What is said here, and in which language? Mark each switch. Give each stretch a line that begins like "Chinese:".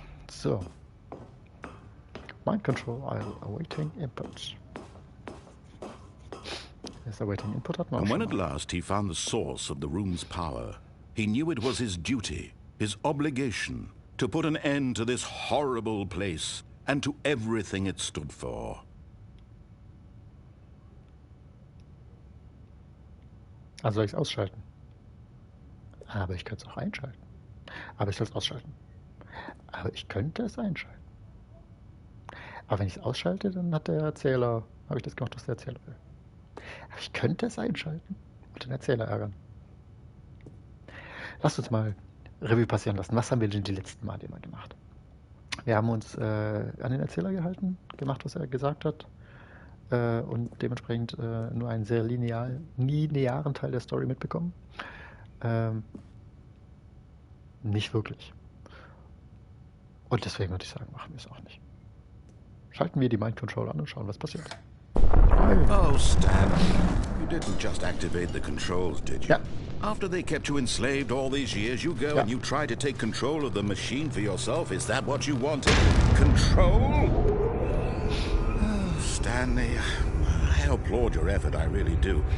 English: So. Mind control, I'm awaiting input. Yes, awaiting input
German: hat man auch
English: And
German: schon
English: when at
German: mal.
English: last he found the source of the room's power, he knew it was his duty, his obligation, to put an end to this horrible place and to everything it stood for.
German: Also soll ich es ausschalten? Aber ich könnte es auch einschalten. Aber ich soll es ausschalten. Aber ich könnte es einschalten. Aber wenn ich es ausschalte, dann hat der Erzähler, habe ich das gemacht, was der Erzähler will. Aber ich könnte es einschalten und den Erzähler ärgern. Lasst uns mal Revue passieren lassen. Was haben wir denn die letzten Male immer gemacht? Wir haben uns an den Erzähler gehalten, gemacht, was er gesagt hat und dementsprechend nur einen sehr linearen Teil der Story mitbekommen. Nicht wirklich. Und deswegen würde ich sagen, machen wir es auch nicht. Schalten wir die Mind Control an und schauen, was passiert.
English: Oh, Stanley, you didn't just activate the controls, did you? Yeah. After they kept you enslaved all these years, you go and you try to take control of the machine for yourself. Is that what you wanted? Control? Oh, Stanley, I applaud your effort, I really do.